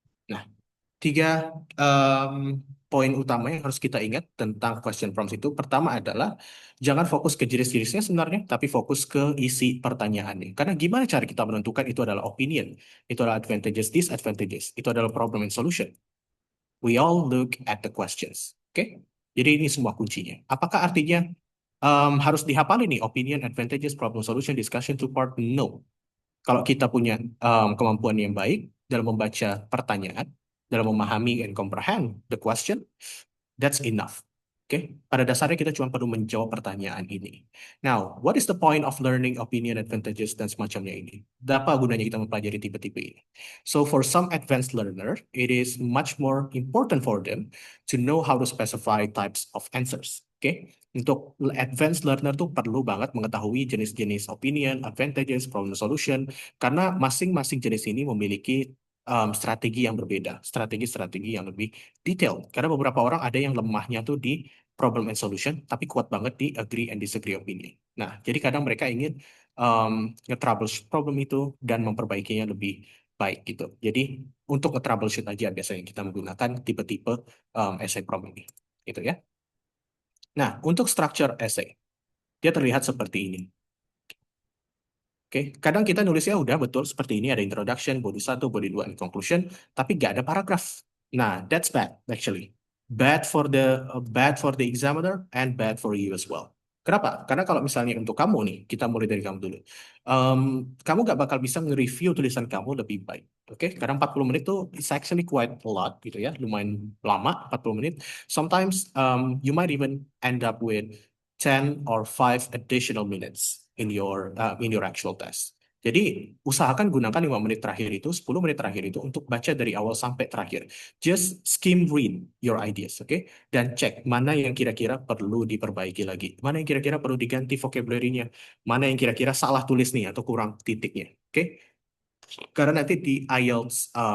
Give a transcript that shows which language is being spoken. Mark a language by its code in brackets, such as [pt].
[id] Nah, tiga poin utama yang harus kita ingat tentang question prompts itu. Pertama adalah jangan fokus ke jenis-jenisnya sebenarnya, tapi fokus ke isi pertanyaannya. Karena gimana cara kita menentukan itu adalah opinion, itu adalah advantages, disadvantages, itu adalah problem and solution. [en] We all look at the questions. Oke? [id] Jadi ini semua kuncinya. Apakah artinya harus dihafal ini opinion, advantages, problem solution, discussion, two part? No. Kalau kita punya kemampuan yang baik dalam membaca pertanyaan, dalam memahami [en] and comprehend the question, that's enough. [id] Oke, pada dasarnya kita cuma perlu menjawab pertanyaan ini. [en] Now, what is the point of learning [id] opinion, advantages, dan semacamnya ini? Apa gunanya kita mempelajari tipe-tipe ini? [en] So, for some advanced learner, it is much more important for them to know how to specify types of answers. [id] Oke, untuk advanced learner tuh perlu banget mengetahui jenis-jenis opinion, advantages, problem solution, karena masing-masing jenis ini memiliki strategi yang berbeda, strategi-strategi yang lebih detail. Karena beberapa orang ada yang lemahnya tuh di problem and solution, tapi kuat banget di agree and disagree opinion. Nah, jadi kadang mereka ingin nge-troubleshoot problem itu dan memperbaikinya lebih baik gitu. Jadi untuk nge-troubleshoot aja biasanya kita menggunakan tipe-tipe essay problem ini. Gitu ya. Nah, untuk structure essay, dia terlihat seperti ini. Oke, kadang kita nulisnya udah betul seperti ini, ada introduction, body 1, body 2, and conclusion, tapi nggak ada paragraf. [en] Nah, that's bad actually. Bad for the examiner and bad for you as well. [id] Kenapa? Karena kalau misalnya untuk kamu nih, kita mulai dari kamu dulu. Em, Kamu nggak bakal bisa nge-review tulisan kamu lebih baik. Oke, karena 40 menit tuh [en] it's actually quite a lot [id] gitu ya, lumayan lama 40 menit. [en] Sometimes you might even end up with 10 or 5 additional minutes in your actual test. [id] Jadi, usahakan gunakan 5 menit terakhir itu, 10 menit terakhir itu untuk baca dari awal sampai terakhir. [en] Just skim read your ideas, [id] oke? Dan cek mana yang kira-kira perlu diperbaiki lagi. Mana yang kira-kira perlu diganti vocabulary-nya. Mana yang kira-kira salah tulis nih atau kurang titiknya, oke? Karena nanti di IELTS